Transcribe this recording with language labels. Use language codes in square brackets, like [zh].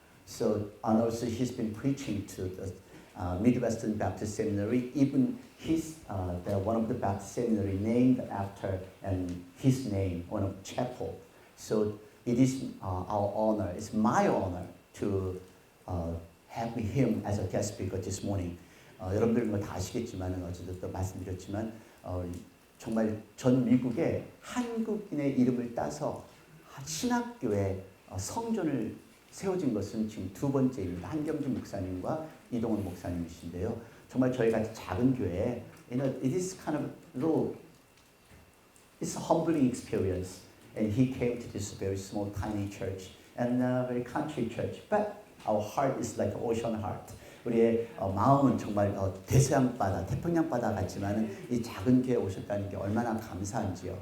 [en] So and also he's been preaching to the Midwestern Baptist Seminary. Even he's one of the Baptist seminary named after and his name, one of chapel. So it is our honor, it's my honor to have him as a guest speaker this morning. [ko] 여러분들 뭐 다 아시겠지만 어제도 또 말씀드렸지만 정말 전 미국에 한국인의 이름을 따서 신학교에 성전을 세워진 것은 지금 두 번째입니다. 한경준 목사님과 이동원 목사님이신데요. 정말 저희 같이 작은 교회에 [en] it is kind of little, it's a humbling experience. And he came to this very small, tiny church and very country church. But our heart is like ocean heart. [ko] 우리의 마음은 정말 대서양 바다, 태평양 바다 같지만 이 작은 교회에 오셨다는 게 얼마나 감사한지요.